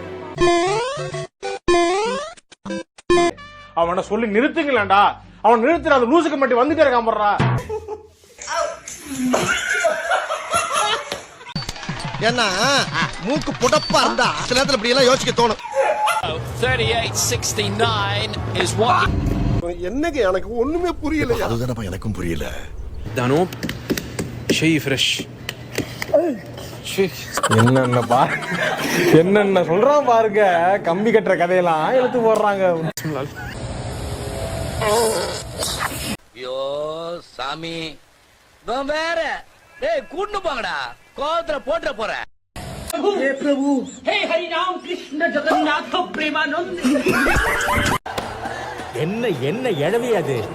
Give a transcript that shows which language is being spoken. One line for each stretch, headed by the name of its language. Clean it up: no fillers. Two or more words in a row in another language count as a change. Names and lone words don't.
Tamil: அவனை சொல்லி நிறுத்துங்களேன்டா. அவன் நிறுத்துற அந்த லூசுக்கு மட்டும் வந்துட்டே இருக்கான் போடுறா. ஏன்னா மூக்கு புடப்பா இருந்தா சில நேரத்துல இப்படி எல்லாம் யோசிக்க தோணும்.
English: 3869 is what.
Tamil: என்னங்க எனக்கு ஒண்ணுமே புரியல. அதுதானப்பா எனக்கும் புரியல. دانوب شيء فريش. என்னென்ன பாரு, என்னென்ன சொல்றான் பாருங்க. கம்பி கட்டுற கதையெல்லாம் எடுத்து போடுறாங்க. ஐயோ சாமி வேற டேய் கூட்டு போங்கடா, கோவத்துல போட்டுற போறேன்.
Hindi: हे प्रभु, हे हरि राम कृष्ण जगन्नाथ प्रेमानंद.
Tamil: என்ன எழவி அது?